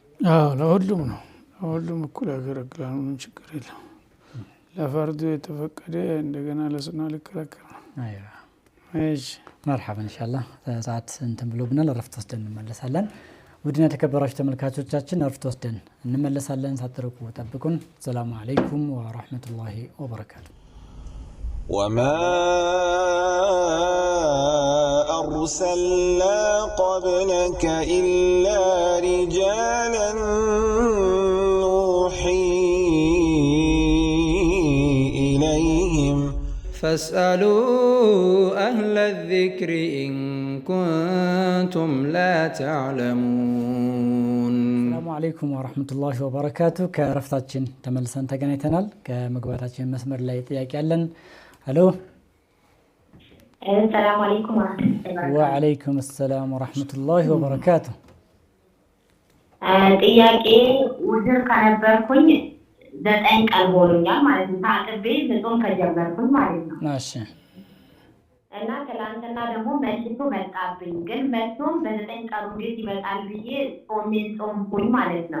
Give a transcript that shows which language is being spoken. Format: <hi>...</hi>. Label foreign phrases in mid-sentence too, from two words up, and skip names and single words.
<am>አዎ ለሁሉም ነው። ለሁሉም እኩል ያገለግላል። ምንም ችግር የለም። ለፈርዱ የተፈቀደ እንደገና ለሱና ሊከለከል ነው። አይዋ እሺ መርሐባ ኢንሻአላህ። ሰዓት እንትን ብሎብናል። ረፍት ወስደን እንመለሳለን። ውድና የተከበራችሁ ተመልካቾቻችን ረፍት ወስደን እንመለሳለን። ሳትርቁ ጠብቁን።</am> <ar>السلام عليكم ورحمة الله وبركاته። وما أرسلنا قبلك إلا رجالا نوحي إليهم فاسألوا أهل الذكر إن كنتم لا تعلمون. السلام عليكم ورحمة الله وبركاته.</ar> <am>كرفتاتችን ተመልሰን ተገናኝተናል። ከመግባታችን መስመር ላይ ጥያቄ አለን። ሄሎ</am> <ar>السلام عليكم ورحمة الله وبركاته. وعليكم السلام ورحمة الله وبركاته.</ar> <am>ጥያቄ ውድር ከነበርኩኝ 9 ቀን ሆኖኛል ማለት ነው። ታጥቤ ጾም ከጀመርኩኝ ማለት ነው። እሺ እና ትላንትና ደግሞ መልሶ መጣብኝ። ግን መልሶም በ9 ቀኑ እንዴት ይመጣል ብዬ ጾምኩኝ ማለት ነው።</am>